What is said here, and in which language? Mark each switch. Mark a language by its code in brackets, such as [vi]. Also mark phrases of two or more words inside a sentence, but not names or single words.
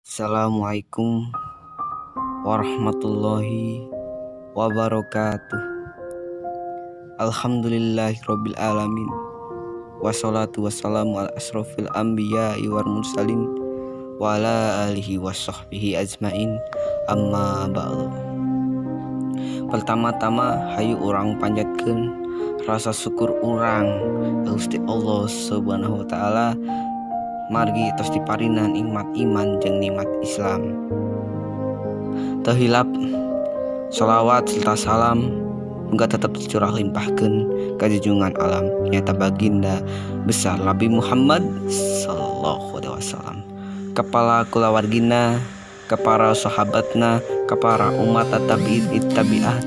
[ar] السلام عليكم ورحمة الله وبركاته. الحمد لله رب العالمين. والصلاة والسلام على أشرف الأنبياء والمرسلين وعلى آله وصحبه أجمعين. أما بعد. [su] Pertama-tama hayu urang panjatkeun rasa syukur urang ka Gusti Allah [ar] سبحانه وتعالى [su] margi tos diparina nikmat iman jeung nikmat Islam. Teu hilap sholawat serta salam muga tetap dicurah limpahkeun ka junjungan alam nyata baginda besar Nabi Muhammad [ar] صلى الله عليه وسلم, [su] kepala kulawargina, kepara sahabatna, kepara umat tabi'at.